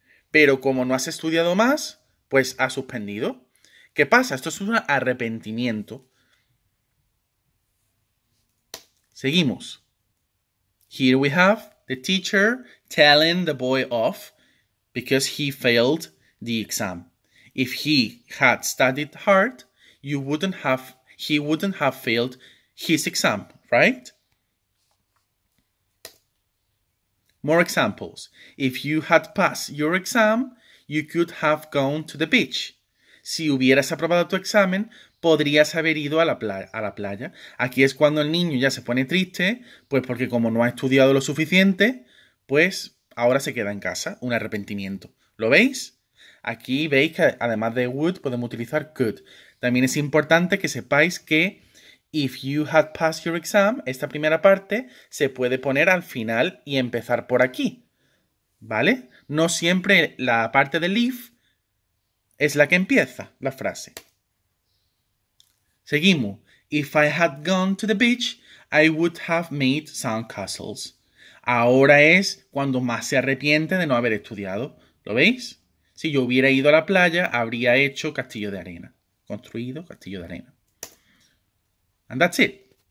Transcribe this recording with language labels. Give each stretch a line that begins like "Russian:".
Spanish: Pero como no has estudiado más, pues has suspendido. ¿Qué pasa? Esto es un arrepentimiento. Seguimos.
English: Here we have the teacher telling the boy off because he failed the exam. If he had studied hard, he wouldn't have failed his exam, right? More examples. If you had passed your exam, you could have gone to the beach.
Spanish: Si hubieras aprobado tu examen, podrías haber ido a la playa. Aquí es cuando el niño ya se pone triste, pues porque como no ha estudiado lo suficiente, pues ahora se queda en casa. Un arrepentimiento. ¿Lo veis? Aquí veis que además de would podemos utilizar could. También es importante que sepáis que
English: if you had passed your exam,
Spanish: esta primera parte se puede poner al final y empezar por aquí. ¿Vale? No siempre la parte del if es la que empieza la frase. Seguimos.
English: If I had gone to the beach, I would have made sandcastles.
Spanish: Ahora es cuando más se arrepiente de no haber estudiado. ¿Lo veis? Si yo hubiera ido a la playa, habría hecho castillo de arena. Construido castillo de arena.
English: And that's it.